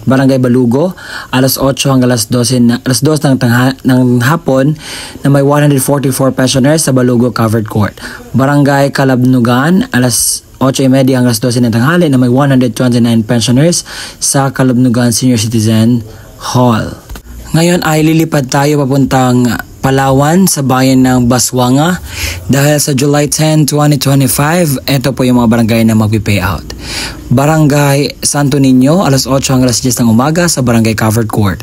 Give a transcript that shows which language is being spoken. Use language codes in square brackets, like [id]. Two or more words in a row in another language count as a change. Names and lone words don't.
[tl] Barangay Balugo, alas 8 hanggang alas 2 ng hapon na may 144 pensioners sa Balugo Covered Court. Barangay Kalabnugan, alas 8:30 hanggang alas 12 ng tanghali na may 129 pensioners sa Kalabnugan Senior Citizen Hall. Ngayon ay lilipad tayo papuntang Palawan sa bayan ng Baswanga dahil sa July 10, 2025, ito po yung mga barangay na mag-payout. Barangay Santo Niño, alas 8 hanggang alas 10 ng umaga sa Barangay Covered Court.